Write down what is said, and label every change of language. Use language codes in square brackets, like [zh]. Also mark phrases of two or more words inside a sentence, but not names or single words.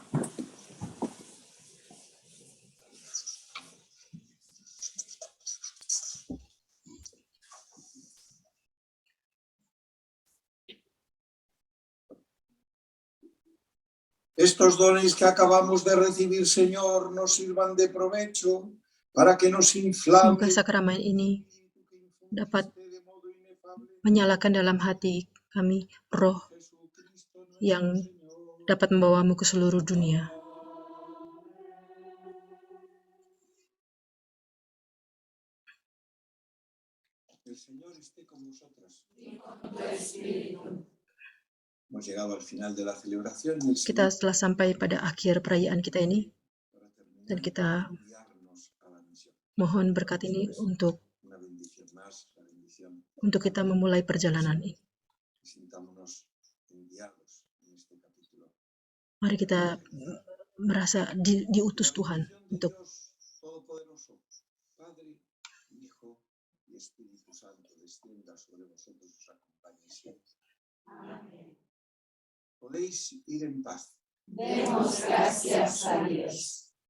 [es] Estos dones que acabamos de recibir, Señor, nos sirvan de provecho para que nos inflame. [id] Semoga sakramen ini dapat menyalakan dalam hati kami roh yang dapat membawamu ke seluruh dunia. [es] El Señor esté con vosotros. Hemos llegado al final de la celebración. [id] Kita telah sampai pada akhir perayaan kita ini, dan kita mohon berkat ini untuk kita memulai perjalanan ini. Mari kita merasa diutus Tuhan untuk [es] Podéis ir en paz. Demos gracias a Dios.